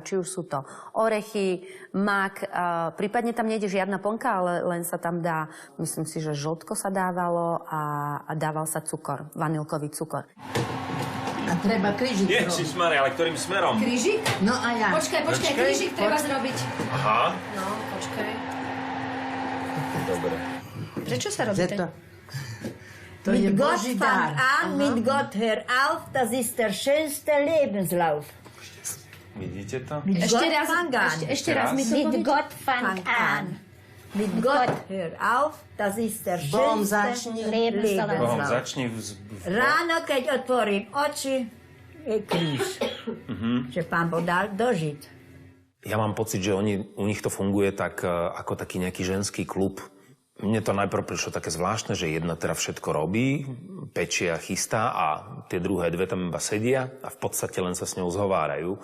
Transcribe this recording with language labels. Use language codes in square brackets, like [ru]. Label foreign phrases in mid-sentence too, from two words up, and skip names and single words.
[sk] Či už sú to orechy, mak, prípadne tam nejde žiadna plnka, ale len sa tam dá, myslím si, že žltko sa dávalo a dával sa cukor, vanilkový cukor. A treba krížik robiť. Ježišmarja, ale ktorým smerom? Krížik? No a ja. Počkaj, krížik treba zrobiť. Aha. No, počkaj. Dobre. Prečo sa robí ten? To je Boží dar. [de] Mit Gott hör auf, das ist der schönste Lebenslauf. [sk] Vidíte to? Ešte raz mi to [de] Mit Gott fang an. Mit Gott hör auf, das ist der schönste Lebenslauf. [sk] Bohom začni Ráno, keď otvorím oči, je kríž. Že Pán Boh dal dožiť. Ja mám pocit, že u nich to funguje tak ako taký nejaký ženský klub. Mne to najprv prišlo také zvláštne, že jedna teda všetko robí, pečie a chystá a tie druhé dve tam iba sedia a v podstate len sa s ňou zhovárajú.